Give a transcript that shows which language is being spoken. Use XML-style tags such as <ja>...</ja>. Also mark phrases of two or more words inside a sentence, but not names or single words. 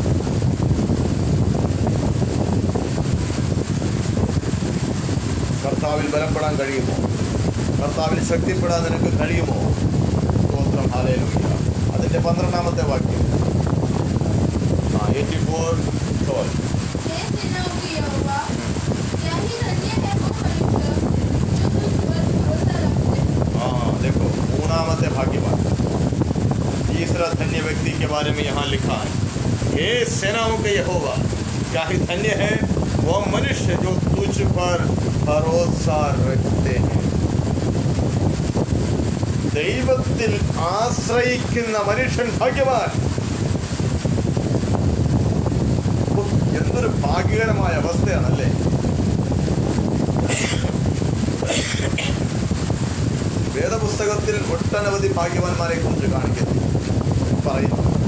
<ml>കർത്താവിൽ ബലപ്പെടാൻ കഴിയുമോ? കർത്താവിൽ ശക്തിപ്പെടാൻ നിനക്ക് കഴിയുമോ? സ്തോത്രം, ഹല്ലേലൂയ. അതിന്റെ 12-ാമത്തെ വാക്യം 84:12.</ml> <hi>देखो, 3-ामത്തെ भाग्यवान, तीसरा धन्य व्यक्ति के बारे में यहाँ लिखा है, हे सेनाओं के यहोवा, क्या ही धन्य है वो मनुष्य जो तुझ पर भरोसा रखते हैं.</hi> <ml>ദൈവത്തിൽ ആശ്രയിക്കുന്ന മനുഷ്യൻ ഭാഗ്യവാൻ. എന്തൊരു ഭാഗ്യകരമായ അവസ്ഥയാണല്ലേ. വേദപുസ്തകത്തിൽ ഒട്ടനവധി ഭാഗ്യവാന്മാരെ കുറിച്ച് കാണിക്കുന്നു, പറയുന്നു.</ml>